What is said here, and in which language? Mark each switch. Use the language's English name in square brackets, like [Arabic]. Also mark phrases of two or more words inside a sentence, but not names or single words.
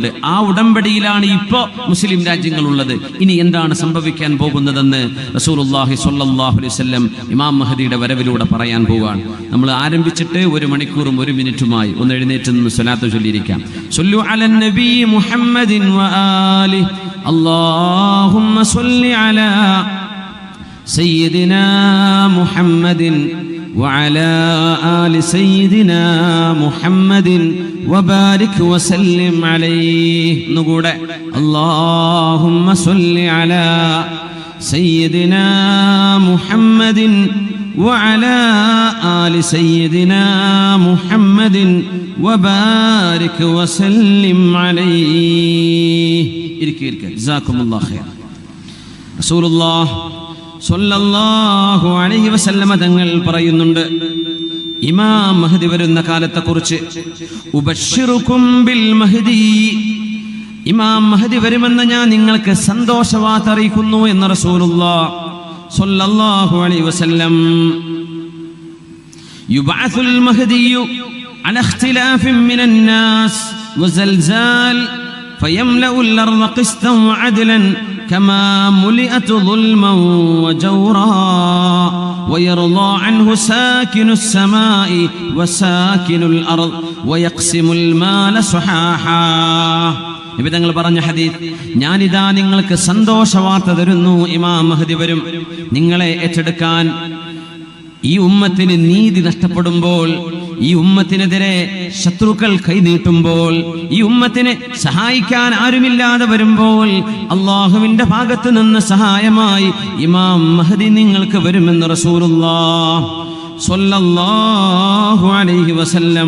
[Malayalam] ആ ഉടമ്പടിയിലാണ് ഇപ്പോൾ മുസ്ലിം രാജ്യങ്ങളുള്ളത്. ഇനി എന്താണ് സംഭവിക്കാൻ പോകുന്നതെന്ന് [Arabic] رسول الله صلى الله عليه وسلم [Malayalam] ഇമാം മഹദിയുടെ വരവിലൂടെ പറയാൻ പോവുകയാണ്. നമ്മൾ ആരംഭിച്ചിട്ട് 1 മണിക്കൂറും 1 മിനിറ്റുമായി. ഒന്ന് എഴുന്നേറ്റ് നിന്ന് സ്വലാത്ത് ചൊല്ലിയിരിക്കാം. [Arabic] صلوا على النبي محمد وآل اللهم صل على سيدنا محمد وعلى آل سيدنا محمد وبارك وسلم عليه. نقول اللهم صل على سيدنا محمد وعلى آل سيدنا محمد وبارك وسلم عليه. جزاكم الله خير. رسول الله صلى الله عليه وسلم [Malayalam] തങ്ങൾ പറയുന്നുണ്ട് ഇമാം മഹ്ദി വരുന്ന കാലത്തെക്കുറിച്ച്, [Arabic] أبشركم بالمهدي, [Malayalam] ഇമാം മഹ്ദി വരുമെന്ന് ഞാൻ നിങ്ങൾക്ക് സന്തോഷവാർത്ത അറിയിക്കുന്നു എന്ന് [Arabic] رسول الله صلى الله عليه وسلم. يبعث المهدي على اختلاف من الناس وزلازل فيملأ الأرض قسطا وعدلا كما ملئت ظلما وجورا ويرضى عنه ساكن السماء وساكن الأرض ويقسم المال صحاحا. [Malayalam] നബി തങ്ങൾ പറഞ്ഞ ഹദീസ്, ഞാനിതാ നിങ്ങൾക്ക് സന്തോഷവാർത്ത തരുന്നു, ഇമാം മഹ്ദി വരും. നിങ്ങളെ ഏറ്റെടുക്കാൻ ഈ ഉമ്മത്തിന് നീതി നഷ്ടപ്പെടുമ്പോൾ, ഈ ഉമ്മത്തിനെതിരെ ശത്രുക്കൾ കൈനീട്ടുമ്പോൾ, ഈ ഉമ്മത്തിനെ സഹായിക്കാൻ ആരുമില്ലാതെ വരുമ്പോൾ അള്ളാഹുവിന്റെ ഭാഗത്ത് നിന്ന് സഹായമായി ഇമാം മഹ്ദി നിങ്ങൾക്ക് വരുമെന്ന് [Arabic] رسول الله صلى الله عليه وسلم.